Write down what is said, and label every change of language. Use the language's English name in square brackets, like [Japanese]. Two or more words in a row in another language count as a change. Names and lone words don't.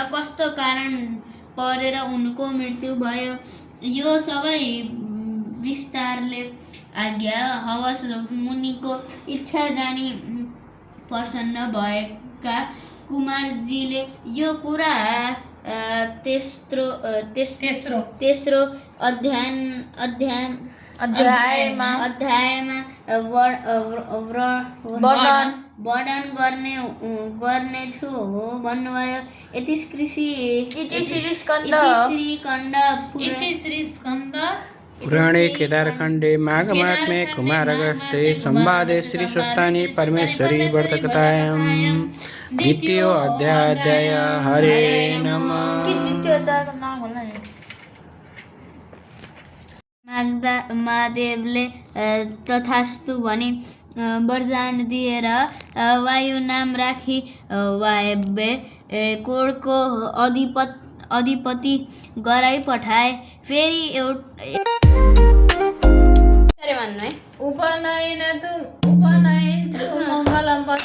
[Nepali] कस्तो कारण परेर उनको मृत्यु भयो यो सबै विस्तारले आज्ञा हवस मुनिको इच्छा जानी प्रसन्न भएका कुमारजीले यो कुरा तेस्रो अध्यायमा वर्णन गर्नेछु भन्नुभयो। [Sanskrit] इति श्री स्कन्द पुराणे केदारखण्डे माघमात्म्ये कुमारगस्ते संवादे श्रीस्वस्थानि परमेश्वरी व्रतकथायां द्वितीयो अध्याय। हरे नमः। [Nepali] महादेवले तथास्तु भने वरदान दिएर वायु नाम राखी वायव्य कोणको अधिपति गराई पठाए। फेरि [Sanskrit] उपनयन तु मङ्गलम